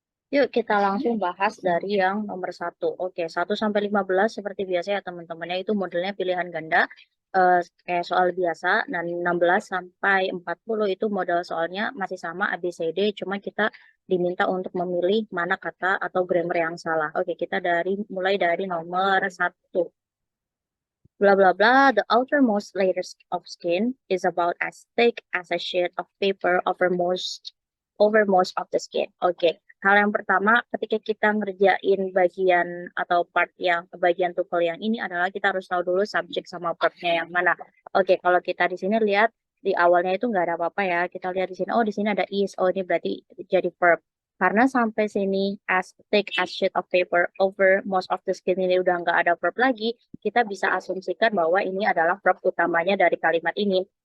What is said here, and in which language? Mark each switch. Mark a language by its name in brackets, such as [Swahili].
[Indonesian] Yuk kita langsung bahas dari yang nomor satu. Oke, 1 sampai 15 seperti biasa ya teman-temannya, itu modelnya pilihan ganda, kayak soal biasa. Dan 16 sampai 40 itu model soalnya masih sama ABCD, cuma kita diminta untuk memilih mana kata atau grammar yang salah. Oke, kita mulai dari nomor satu. Blah blah blah. [English] The outermost layer of skin is about as thick as a sheet of paper over most of the skin. [Indonesian] Oke, hal yang pertama ketika kita ngerjain bagian atau part yang bagian tuple yang ini adalah kita harus tahu dulu subjek sama verbnya yang mana. Oke, kalau kita di sini lihat di awalnya itu nggak ada apa-apa ya. Kita lihat di sini, oh di sini ada is, oh ini berarti jadi verb. Karena sampai sini [English] as thick as sheet of paper over most of the skin [Indonesian] ini udah nggak ada verb lagi, kita bisa asumsikan bahwa ini adalah verb utamanya dari kalimat ini.